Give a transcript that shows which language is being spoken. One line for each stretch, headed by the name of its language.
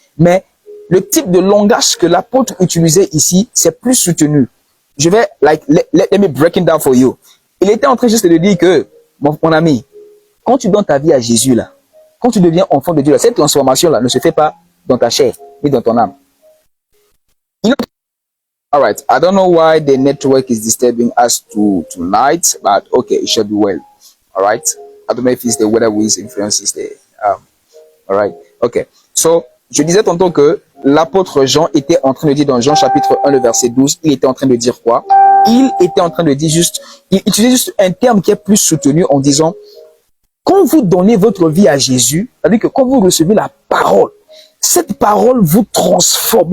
French: Mais le type de langage que l'apôtre utilisait ici, c'est plus soutenu. Je vais, let me break it down for you. Il était en train juste de dire que, mon ami, quand tu donnes ta vie à Jésus, là, quand tu deviens enfant de Dieu, là, cette transformation-là ne se fait pas dans ta chair, ni dans ton âme.
English: All right, I don't know why the network is disturbing us tonight, but okay, it should be well. All right, I don't know if it's the weather which influences the. All right, okay.
French: So, je disais tantôt que l'apôtre Jean était en train de dire dans Jean chapitre 1, le verset 12, il était en train de dire quoi? Il était en train de dire il utilisait juste un terme qui est plus soutenu en disant, quand vous donnez votre vie à Jésus, c'est-à-dire que quand vous recevez la parole, cette parole vous transforme.